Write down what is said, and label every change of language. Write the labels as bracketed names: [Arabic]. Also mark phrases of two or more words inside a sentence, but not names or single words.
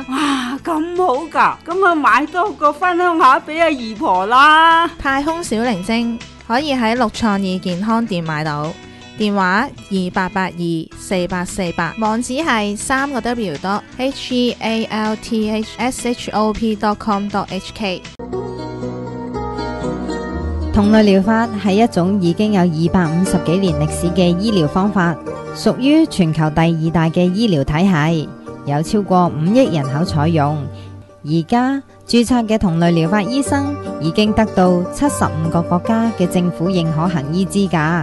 [Cantonese] 哇，咁好㗎，咁我買多個分享下俾阿姨婆啦。太空小靈精可以喺六創意健康店買到，電話28824848，網址係 3個W.healthshop.com.hk。同類療法係一種已經有250幾年歷史嘅醫療方法，屬於全球第2大嘅醫療體系，有超過5億人口採用。而家註冊嘅同類療法醫生已經得到75個國家嘅政府認可行醫資格。